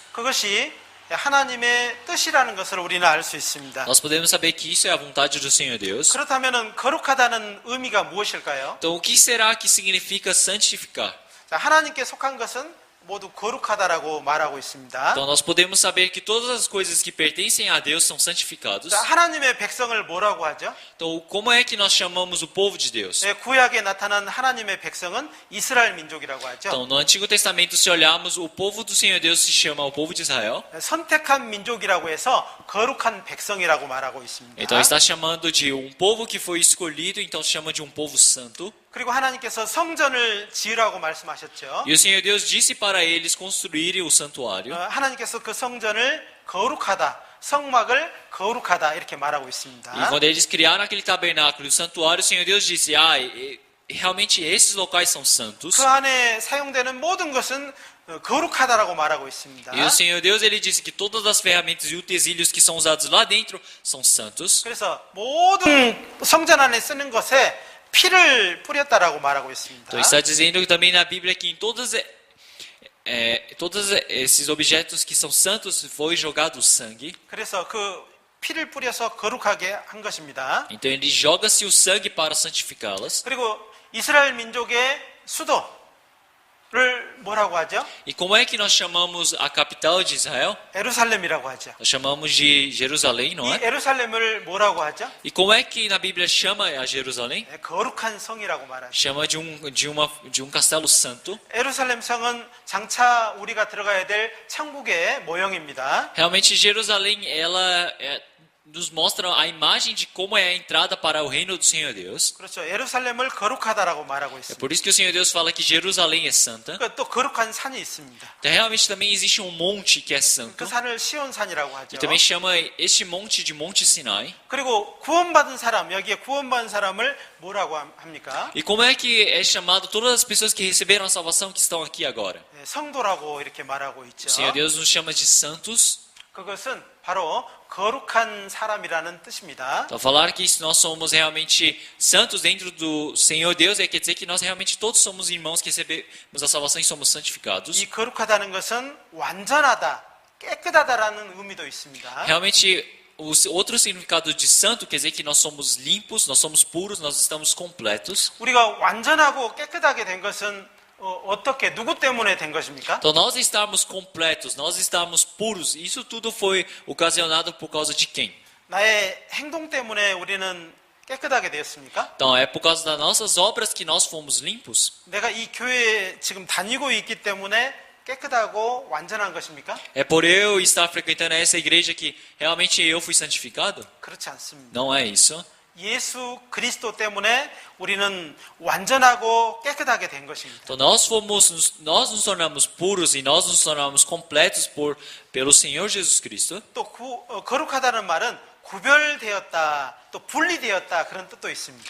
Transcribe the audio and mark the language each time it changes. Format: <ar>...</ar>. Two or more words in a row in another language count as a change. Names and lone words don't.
<ko>그것이 하나님의 뜻이라는 것을 우리는 알 수 있습니다.</ko> <pt>Nós podemos saber que isso é a vontade do Senhor Deus.</pt> <ko>그렇다면 거룩하다는 의미가 무엇일까요?</ko> <pt>Então, o que será que significa santificar?</pt> <ko>자, 하나님께 속한 것은 모두 거룩하다라고 말하고 있습니다.</ko> <pt>Então, nós podemos saber que todas as coisas que pertencem a Deus são santificados.</pt> <ko>자, 하나님의 백성을 뭐라고 하죠?</ko> <pt>Então, como é que nós chamamos o povo de Deus?</pt> <ko>구약에 나타난 하나님의 백성은 이스라엘 민족이라고 하죠.</ko> <pt>Então, no Antigo Testamento, se olharmos, o povo do Senhor Deus se chama o povo de Israel.</pt> <ko>선택한 민족이라고 해서 거룩한 백성이라고 말하고 있습니다.</ko> <pt>Então, está chamando de um povo que foi escolhido, então se chama de um povo santo.</pt> <ko>그리고 하나님께서 성전을 지으라고 말씀하셨죠.</ko> <pt>E o Senhor Deus disse para eles construírem o santuário.</pt> <ko>하나님께서 그 성전을 거룩하다, 성막을 거룩하다 이렇게 말하고 있습니다.</ko> <pt>E quando eles criaram aquele tabernáculo e o santuário, o Senhor Deus disse, realmente esses locais são santos.</pt> <ko>그 안에 사용되는 모든 것은 거룩하다라고 말하고 있습니다.</ko> <pt>E o Senhor Deus, Ele disse que todas as ferramentas e utensílios que são usados lá dentro são santos.</pt> <ko>그래서 모든 성전 안에 쓰는 것에 피를 뿌렸다라고 말하고 있습니다.</ko> <pt>Então está dizendo também na Bíblia que em todos esses objetos que são santos foi jogado sangue.</pt> <ko>그래서 그 피를 뿌려서 거룩하게 한 것입니다.</ko> <pt>Então ele joga-se o sangue para santificá-las.</pt> <ko>그리고 이스라엘 민족의 수도를 뭐라고 하죠?</ko> <pt>E como é que nós chamamos a capital de Israel?</pt> <ko>예루살렘이라고 하죠.</ko> <pt>Nós chamamos de Jerusalém, não</pt> <ko>이</ko> <pt>é?</pt> <ko>예루살렘을 뭐라고 하죠?</ko> <pt>E como é que na Bíblia chama a Jerusalém?</pt> <ko>거룩한 성이라고 말하죠.</ko> <pt>Chama de um castelo santo.</pt> <ko>예루살렘 성은 장차 우리가 들어가야 될 천국의 모형입니다.</ko> <pt>Realmente Jerusalém, ela nos mostra a imagem de como é a entrada para o reino do Senhor Deus.</pt> <ko>그렇죠. 예루살렘을 거룩하다라고 말하고</ko> <pt>É</pt> <ko>있습니다.</ko> <pt>por isso que o Senhor Deus fala que Jerusalém é santa.</pt> <ko>또 거룩한 산이 있습니다.</ko> <pt>Então, realmente também existe um monte que é santo.</pt> <ko>그 산을 시온산이라고</ko> <pt>E</pt> <ko>하죠.</ko> <pt>também chama este monte de Monte Sinai.</pt> <ko>그리고 구원받은 사람, 여기에 구원받은 사람을 뭐라고 합니까?</ko> <pt>E como é que é chamado todas as pessoas que receberam a salvação que estão aqui agora?</pt> <ko>성도라고 이렇게 말하고 있죠.</ko> <pt>O Senhor Deus nos chama de santos.</pt> <ko>그것은 바로 거룩한 사람이라는 뜻입니다.</ko> <pt>Então, falar que nós somos realmente santos dentro do Senhor Deus quer dizer que nós realmente todos somos irmãos que recebemos a salvação e somos santificados.</pt> <ko>이 거룩하다는 것은 완전하다, 깨끗하다라는 의미도 있습니다.</ko> <pt>Realmente, o outro significado de santo quer dizer que nós somos limpos, nós somos puros, nós estamos completos.</pt> <ko>우리가 완전하고 깨끗하게 된 것은 어떻게 누구 때문에 된 것입니까?</ko> <pt>Então, nós estarmos completos, nós estarmos puros, isso tudo foi ocasionado por causa de quem?</pt> <ko>나의 행동 때문에 우리는 깨끗하게 되었습니까?</ko> <pt>Então é por causa das nossas obras que nós fomos limpos?</pt> <ko>내가 이 교회에 지금 다니고 있기 때문에 깨끗하고 완전한 것입니까?</ko> <pt>É por eu estar frequentando essa igreja que realmente eu fui santificado?</pt> <ko>그렇지 않습니다.</ko> <pt>Não é isso.</pt> <ko>예수 그리스도 때문에 우리는 완전하고 깨끗하게 된 것입니다.</ko> <pt>Então nós nos tornamos puros e nós nos tornamos completos pelo Senhor Jesus Cristo.</pt> <ko>또 거룩하다는 말은 구별되었다, 또 분리되었다 그런 뜻도 있습니다.</ko>